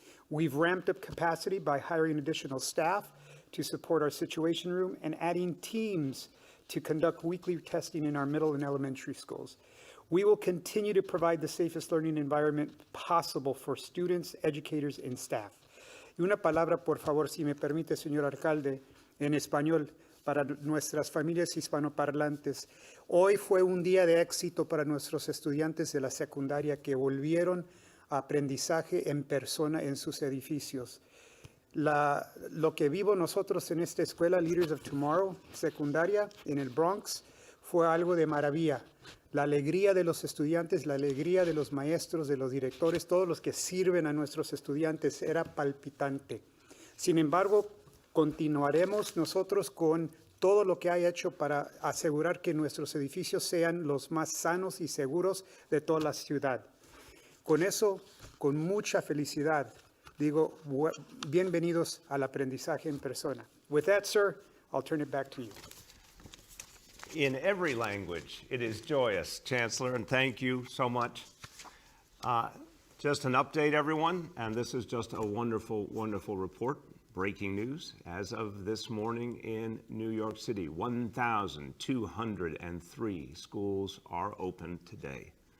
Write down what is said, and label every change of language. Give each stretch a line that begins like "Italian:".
English: We've ramped up capacity by hiring additional staff to support our situation room and adding teams to conduct weekly testing in our middle and elementary schools. We will continue to provide the safest learning environment possible for students, educators, and staff.
Spanish: Y una palabra, por favor, si me permite, señor alcalde, en español, para nuestras familias hispanoparlantes. Hoy fue un día de éxito para nuestros estudiantes de la secundaria que volvieron a aprendizaje en persona en sus edificios. Lo que vivo nosotros en esta escuela, Leaders of Tomorrow, secundaria, en el Bronx, fue algo de maravilla. La alegría de los estudiantes, la alegría de los maestros, de los directores, todos los que sirven a nuestros estudiantes, era palpitante. Sin embargo, continuaremos nosotros con todo lo que hay hecho para asegurar que nuestros edificios sean los más sanos y seguros de toda la ciudad. Con eso, con mucha felicidad, digo, bienvenidos al aprendizaje en persona.
English: With that, sir, I'll turn it back to you. In every language, it is joyous, Chancellor, and thank you so much. Just an update, everyone, and this is just a wonderful, wonderful report. Breaking news, as of this morning in New York City, 1,203 schools are open today.